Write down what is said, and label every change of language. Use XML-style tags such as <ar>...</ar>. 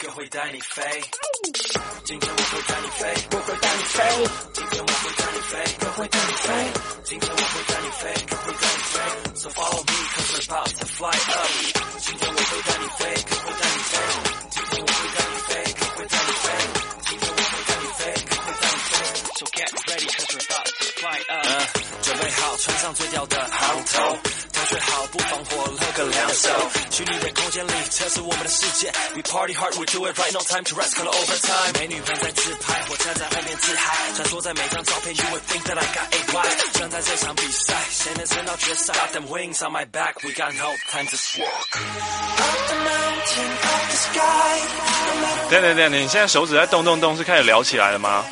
<zh>带你飞，今天我会带你飞，我会带你飞，今天我会带你飞，我会带你飞，今天我会带你飞，我会带你飞。</zh> <en>So follow me, 'cause we're about to fly up.</en> <zh>今天我会带你飞，我会带你飞，今天我会带你飞，我会带你飞，今天我会带你飞，我会带你飞。</zh> <en>So get ready, 'cause we're about to fly up.</en> <zh>准备好，穿上最屌的行头。最好不防火喝个两手，虚拟的空间里这是我们的世界。</zh> <en>We party hard, we do it right, no time to rest, call it overtime.</en> <zh>美女们在自拍，我站在外面自嗨，穿梭在每张照片。 You would think that I got it right. 站在这场比赛，谁能撑到决赛？</zh> <en>Got them wings on my back, we got no time to walk. Up the mountain, up the sky.</en> <zh>等等等等，你现在手指在动动动，是开始聊起来了吗？</zh>